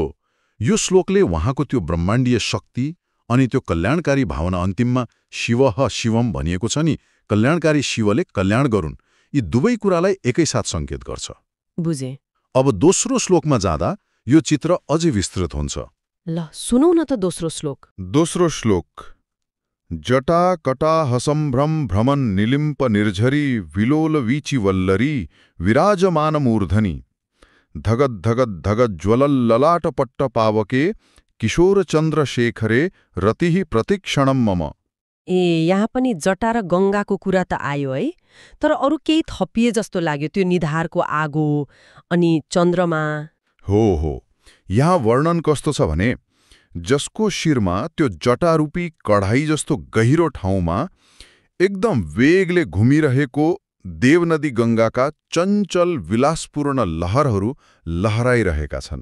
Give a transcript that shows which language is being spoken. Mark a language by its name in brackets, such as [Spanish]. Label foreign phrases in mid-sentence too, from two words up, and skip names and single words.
[Nepali] यो श्लोकले उहाँको त्यो ब्रह्माण्डीय शक्ति अनि त्यो कल्याणकारी भावना, अन्तिममा शिवः शिवम भनिएको छ नि, कल्याणकारी शिवले कल्याण गरून्, यी दुवै कुरालाई एकैसाथ सङ्केत गर्छ। बुझे। अब दोस्रो श्लोकमा जाँदा यो चित्र अझै विस्तृत हुन्छ। ल सुनौ न त दोस्रो श्लोक। दोस्रो श्लोक। [Sanskrit] जटा कटा हसम्भ्रम भ्रमन् निलिम्प निर्झरी विलोल वीचि वल्लरी विराजमान मूर्धनि धगद धगद धगद ज्वलल ललाटपट्ट पावके किशोर चन्द्रशेखरे रतिः प्रतिक्षणम मम। [Nepali] ए, यहाँ पनि जटा र गङ्गाको कुरा त आयो है, तर अरू केही थपिए जस्तो लाग्यो। त्यो निधारको आगो अनि चन्द्रमा। हो। यहाँ वर्णन कस्तो छ भने, जसको शिरमा त्यो जटारूपी कढाई जस्तो गहिरो ठाउँमा एकदम वेगले घुमिरहेको देवनदी गङ्गाका चञ्चल विलासपूर्ण लहरहरू लहराइरहेका छन्।